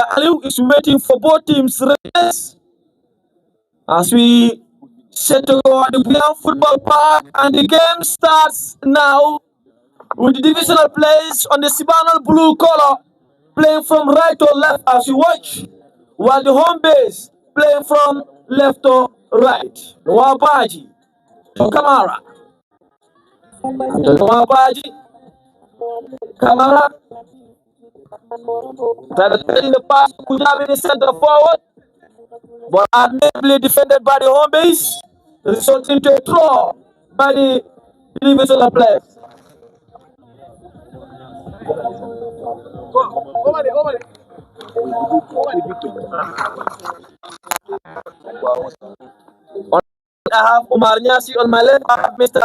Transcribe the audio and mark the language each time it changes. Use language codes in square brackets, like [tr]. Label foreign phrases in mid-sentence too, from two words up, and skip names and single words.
[en] Aliu is waiting for both teams' race as we set to go at the Bwiam Football Park, and the game starts now with the divisional players on the Sibanal blue color playing from right to left as you watch, while the home base playing from left to right. Wabaji to Kamara. Wabaji, Kamara. Taking the pass to Bwiam in the center forward, but admirably defended by the home base, resulting to a throw by the divisional players. I have Omar Nyasi on my left, I have Mr.